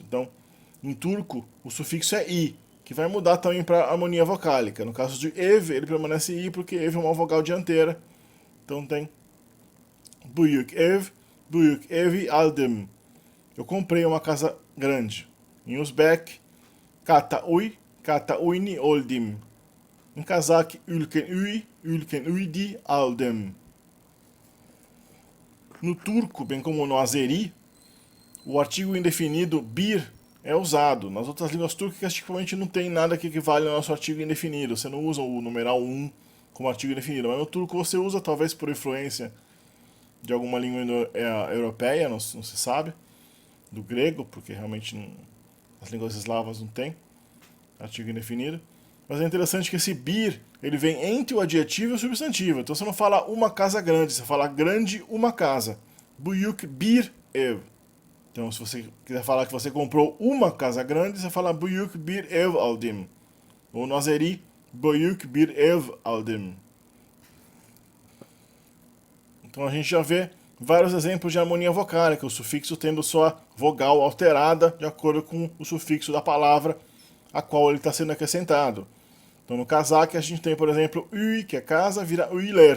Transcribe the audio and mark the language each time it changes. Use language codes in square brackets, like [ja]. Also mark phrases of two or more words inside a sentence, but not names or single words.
[pt] Então, em turco, o sufixo é i, que vai mudar também para harmonia vocálica. No caso de ev, ele permanece i porque ev é uma vogal dianteira. Então tem [tr] buyuk evi aldım. [pt] Eu comprei uma casa grande. Em Uzbek, [uz] kata uyni oldim. [pt] Em kazakh, [kk] ülken uydi aldım. [pt] No turco, bem como no azeri, o artigo indefinido bir é usado. Nas outras línguas túrquicas, tipicamente não tem nada que equivale ao nosso artigo indefinido. Você não usa o numeral 1 como artigo indefinido. Mas no turco você usa, talvez por influência de alguma língua europeia, não se sabe, do grego, porque realmente as línguas eslavas não tem artigo indefinido. Mas é interessante que esse bir, ele vem entre o adjetivo e o substantivo. Então você não fala uma casa grande, você fala grande uma casa. [tr] Buyuk bir ev. [pt] Então se você quiser falar que você comprou uma casa grande, você fala [tr] buyuk bir ev aldim. [pt] Ou no azeri, [az] buyuk bir ev aldim. [pt] Então a gente já vê vários exemplos de harmonia vocálica, o sufixo tendo sua vogal alterada de acordo com o sufixo da palavra a qual ele está sendo acrescentado. Então no kazakh a gente tem, por exemplo, uy, que é casa, vira uyler.